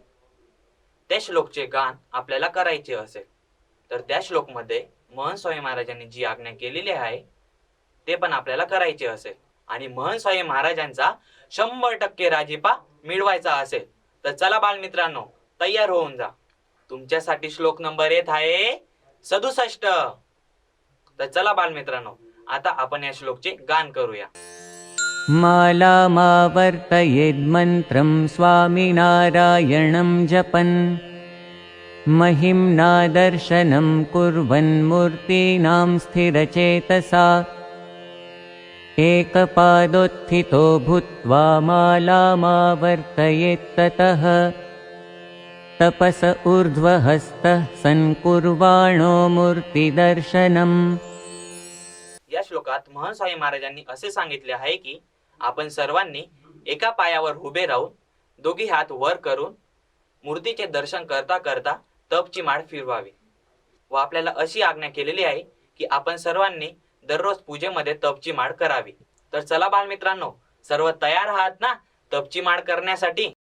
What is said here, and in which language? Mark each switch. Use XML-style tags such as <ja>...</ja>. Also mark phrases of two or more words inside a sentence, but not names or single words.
<mr>त्या श्लोकचे गान आपल्याला करायचे असेल तर त्या श्लोकमध्ये महंत स्वामी महाराजांनी जी आज्ञा केलेली आहे ते पण आपल्याला करायचे असेल आणि महंत स्वामी महाराजांचा 100% राजीपा मिळवायचा असेल तर चला बालमित्रांनो, तयार होऊन जा. तुमच्यासाठी श्लोक नंबर येत आहे 67. तर चला बालमित्रांनो, आता आपण या श्लोकचे गान करूया.</mr> <sa>मालामावर्तयेन्मन्त्रं स्वामिनारायणं जपन् महिम्ना दर्शनं कुर्वन् मूर्तीनां स्थिरचेतसा एकपादोत्थितो भूत्वा मालामावर्तयेत्ततः तपस ऊर्ध्वहस्तः सन्कुर्वाणो मूर्तिदर्शनम्.</sa> <mr>या श्लोकात महंत स्वामी महाराजांनी असे सांगितले आहे की आपण सर्वांनी एका पायावर उभे राहून दोघी हात वर करून मूर्तीचे दर्शन करता करता तपची माळ फिरवावी व आपल्याला अशी आज्ञा केलेली आहे की आपण सर्वांनी दररोज पूजेमध्ये तपची माळ करावी. तर चला बालमित्रांनो, सर्व तयार आहात ना तपची माळ करण्यासाठी?</mr>